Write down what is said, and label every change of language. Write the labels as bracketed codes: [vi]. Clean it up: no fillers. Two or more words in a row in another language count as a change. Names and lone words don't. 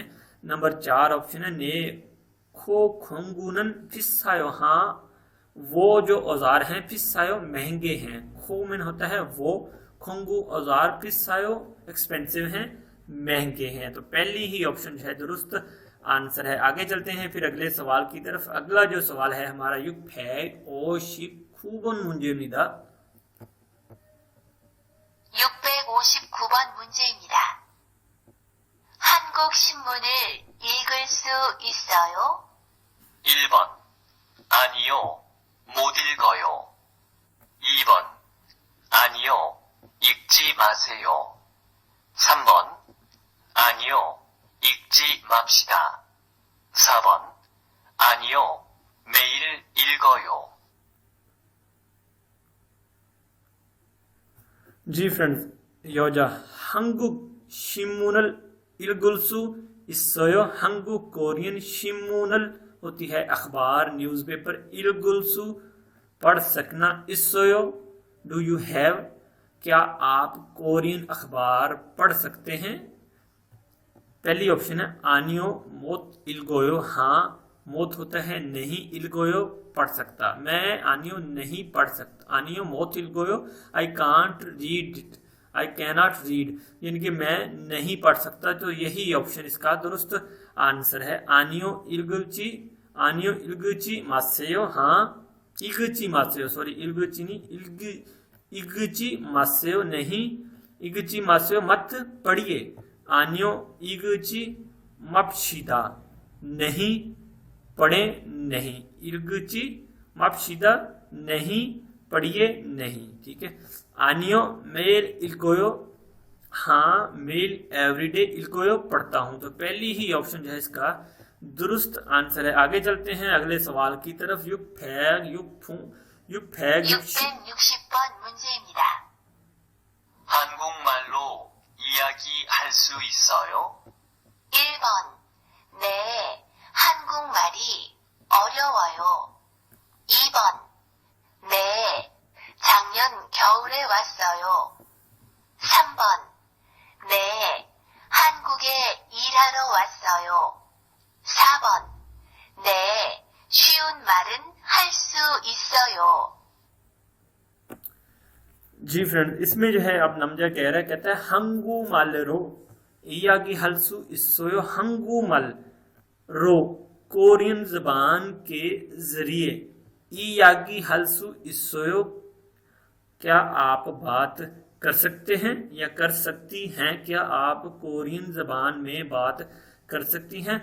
[hi] नंबर 4 ऑप्शन है [ko] 네 공 공구는 비싸요, [hi] हाँ वो जो औजार हैं फिसायो महंगे हैं। खो में होता है वो, खोंगू औजार, फिसायो एक्सपेंसिव हैं, महंगे हैं। तो पहली ही ऑप्शन जो है दुरुस्त आंसर है। आगे चलते हैं फिर अगले सवाल की तरफ। अगला जो सवाल है हमारा [ko] 육백오십구번 문제입니다. 659번 문제입니다. 한국 신문을 읽을 수 있어요? 1번. 아니요. 못 읽어요. 2번. 아니요. 읽지 마세요. 3번. 아니요. 읽지 맙시다. 4번. 아니요. 매일 읽어요. [hi] जी फ्रेंड्स, [ko] 여자 한국 신문을 읽을 수 있어요. [hi] 한국 कोरियन 신문을 होती है अखबार, न्यूज़पेपर, [ko] 읽을 수 [hi] पढ़ सकना, 있어요 [en] do you have, [hi] क्या आप कोरियन अखबार पढ़ सकते हैं। पहली ऑप्शन है [ko] 아니요 못 읽어요, [hi] हाँ मोत होता है नहीं, इलगोयो पढ़ सकता, मैं आनियो नहीं पढ़ सकता। [ko] 아니요 못 읽어요 [en] I can't read it, I cannot read, [hi] यानी कि मैं नहीं पढ़ सकता। तो यही ऑप्शन इसका दुरुस्त आंसर है। [ko] 아니요 읽지 마세요, [hi] हाँ [ko] 읽지 마세요, [hi] सॉरी इलगुची नहीं, [ko] 읽지 마세요 [hi] नहीं, [ko] 읽지 마세요 [hi] मत पढ़िए। [ko] 아니요 읽지 맙시다, [hi] नहीं पढ़े नहीं, [ko] 읽지 맙시다 [hi] नहीं पढ़िए नहीं, ठीक है। [ko] 아니요 매일 읽어요, [hi] हाँ मेल एवरीडे इल्कोयो पढ़ता हूं। तो पहली ही ऑप्शन जो है इसका दुरुस्त आंसर है। आगे चलते हैं अगले सवाल की तरफ। युगफैग [ko] 660번 문제입니다. 한국말로 이야기할 수 있어요? 1번. 네, 한국말이 어려워요. 2번. 네, 작년 겨울에 왔어요. 3번. 네, 한국에 일하러 왔어요. 4번. 네, 쉬운 말은 할 수 있어요. [hi] जी फ्रेंड, इसमें जो है अब नमजा कह रहा है, कहता है [ko] 한국말로 이야기할 수 있어요 한국말로, [hi] कोरियन जबान के जरिए [ko] 이야기할 수 있어요, [hi] क्या आप बात कर सकते हैं या कर सकती हैं, क्या आप कोरियन जबान में बात कर सकती हैं।